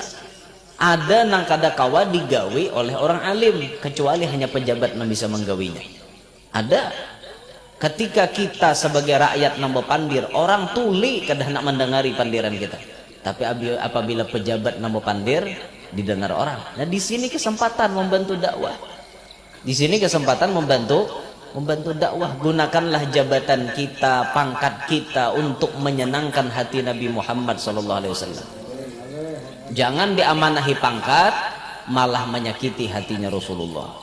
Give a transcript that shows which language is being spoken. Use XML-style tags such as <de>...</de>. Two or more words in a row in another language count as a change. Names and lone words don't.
<bjn>Ada nang kada kawa digawi oleh orang alim, kecuali hanya pejabat yang bisa menggawinya.</bjn> <id>Ada.</id> <bjn>Ketika kita sebagai rakyat nambah pandir, orang tuli kada nak mendengari pandiran kita. Tapi apabila pejabat nambah pandir didengar orang.</bjn> <id>Nah di sini kesempatan membantu dakwah. Di sini kesempatan membantu dakwah. Gunakanlah jabatan kita, pangkat kita untuk menyenangkan hati Nabi Muhammad SAW. Jangan diamanahi pangkat malah menyakiti hatinya Rasulullah.</id>